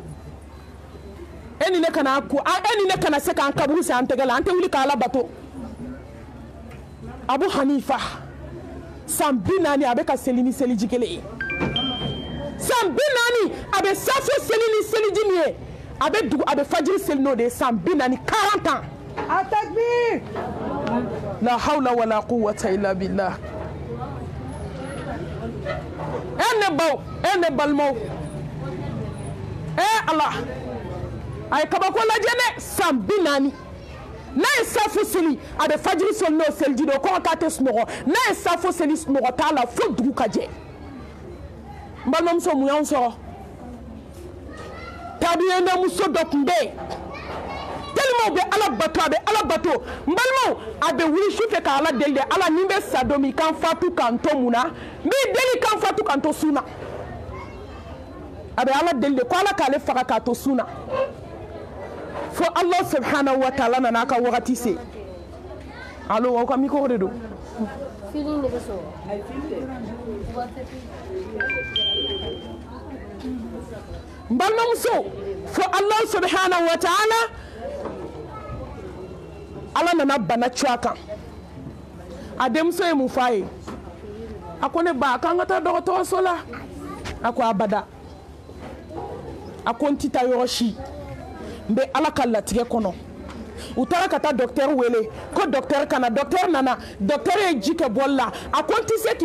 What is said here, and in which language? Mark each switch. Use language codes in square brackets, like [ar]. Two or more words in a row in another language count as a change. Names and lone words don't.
[bm] e ni ne kana se k'an kaburu sen an tɛgɛ la an tɛ wuli k'Ala bato Abu Hanifa san 40 a bɛ ka seli ni seliji kelen ye san 40 a bɛ safo seli ni seliji min ye a bɛ fajiri seli n'o de ye san 40 40 ans Atakbir [ar] لا حول ولا قوة إلا بالله [bm] ne balimaw Allah a ye kabako lajɛ dɛ san 40 n'a ye safo seli a bɛ fajiri seli n'o seliji de ye kɔngɔ k'a tɛ sunɔgɔ n'a ye safo seli sunɔgɔ t'a la fo dugu ka jɛ n balimamuso mun y'anw sɔrɔ tabiyendamuso dɔ tun bɛ yen tellement u bɛ Ala bato n balimaw a bɛ wuli su fɛ ka Ala deli de Ala ni bɛ sa don min kan fatu kan to mun na n b'i deli kan fatu kan to sun na a bɛ Ala deli de ko Ala k'ale faga k'a to sun na fo [ar] الله سبحانه وتعالى [bm] nana ka wagati se allo aw ka micro de don feeling de bɛ sɔrɔ n balimamuso fo [ar] الله سبحانه وتعالى [bm] Ala nana bana cu a kan a denmuso ye mun f'a ye a ko ne ba k'an ka taa dɔgɔtɔrɔso la a ko abada a ko n tɛ taa yɔrɔ si n bɛ Ala ka latigɛ kɔnɔ u taara ka taa docteur wele ko docteur kana docteur nana docteur ye ji kɛ bɔli la a ko n tɛ se